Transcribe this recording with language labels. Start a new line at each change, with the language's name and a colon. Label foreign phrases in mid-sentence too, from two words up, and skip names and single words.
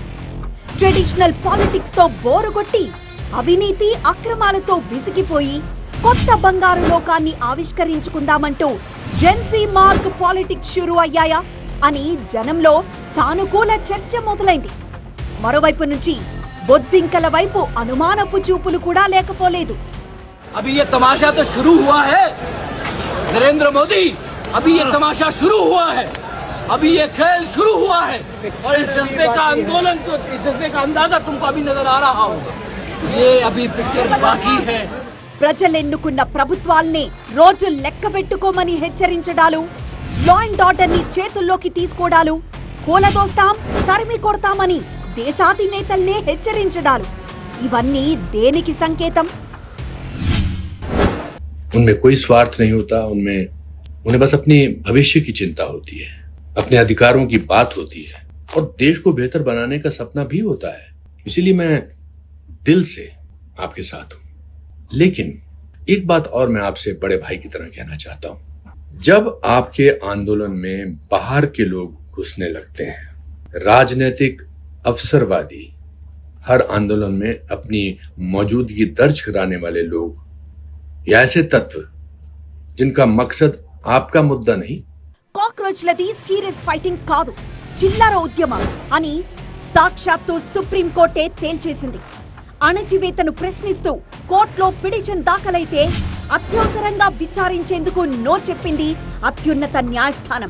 English: traditional politics
Telugu: తో బోరుగొట్టి అవినీతి అక్రమాలతో విసిగిపోయి కొత్త బంగారు లోకాన్ని ఆవిష్కరించుకుందామంటూ
English: Gen Z mark politics
Telugu: షురూ అయ్యాయా అని జనంలో సానుకూల చర్చ మొదలైంది. మరోవైపు నుంచి బొద్దింకల వైపు అనుమానపు చూపులు కూడా లేకపోలేదు.
Hindi: अभी ये तमाशा तो शुरू हुआ है नरेंद्र मोदी, अभी ये तमाशा शुरू हुआ है, अभी ये खेल शुरू हुआ है और इस जज्बे का आंदोलन को, इस जज्बे का अंदाजा तुमको अभी नजर आ रहा होगा. ये अभी पिक्चर बाकी है.
Telugu: ప్రజలెన్నుకున్న ప్రభుత్వాల్ని రోజు లెక్కబెట్టుకోమని హెచ్చరించడాలు,
English: law and order
Telugu: ని చేతుల్లోకి తీసుకోవడాలు, కూలదోస్తాం తరిమి కొడతామని దేశాధినేతల్నే హెచ్చరించడాలు, ఇవన్నీ దేనికి సంకేతం?
Hindi: उनमें कोई स्वार्थ नहीं होता, उन्हें बस अपनी भविष्य की चिंता होती है, अपने अधिकारों की बात होती है और देश को बेहतर बनाने का सपना भी होता है. इसीलिए मैं दिल से आपके साथ हूं. लेकिन एक बात और मैं आपसे बड़े भाई की तरह कहना चाहता हूं. जब आपके आंदोलन में बाहर के लोग घुसने लगते हैं, राजनीतिक अवसरवादी, हर आंदोलन में अपनी मौजूदगी दर्ज कराने वाले लोग या ऐसे तत्व जिनका मकसद आपका मुद्दा नहीं.
Telugu: కాక్రోచ్లది
English: serious fighting
Telugu: కాదు, చిల్లర ఉద్యమం అని సాక్షాత్తు సుప్రీంకోర్టే తేల్చేసింది. అణచివేతను ప్రశ్నిస్తూ కోర్టులో పిటిషన్ దాఖలైతే అత్యవసరంగా విచారించేందుకు నో చెప్పింది అత్యున్నత న్యాయస్థానం.